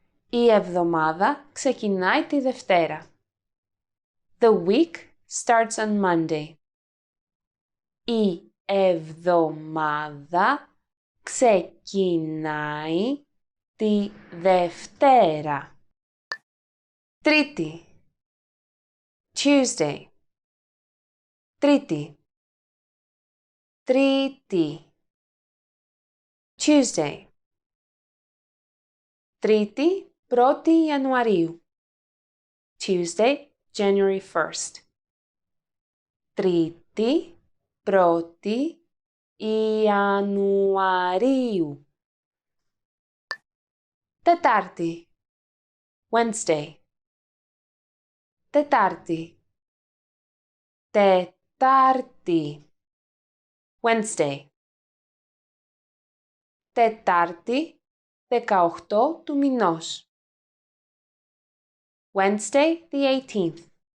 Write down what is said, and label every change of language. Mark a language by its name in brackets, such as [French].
[Greek] Η εβδομάδα ξεκινάει τη Δευτέρα. [English] The week starts on Monday. [Greek] Η εβδομάδα ξεκινάει τη Δευτέρα. Τρίτη, Tuesday, Τρίτη, Τρίτη, Tuesday. Τρίτη, 1η Ιανουαρίου, [English] Tuesday, January 1st. [Greek] Τρίτη, 1η Ιανουαρίου. Τετάρτη, Wednesday, Τετάρτη, Τετάρτη, Wednesday. Τετάρτη, 18 του μηνός, [English] Wednesday, the 18th.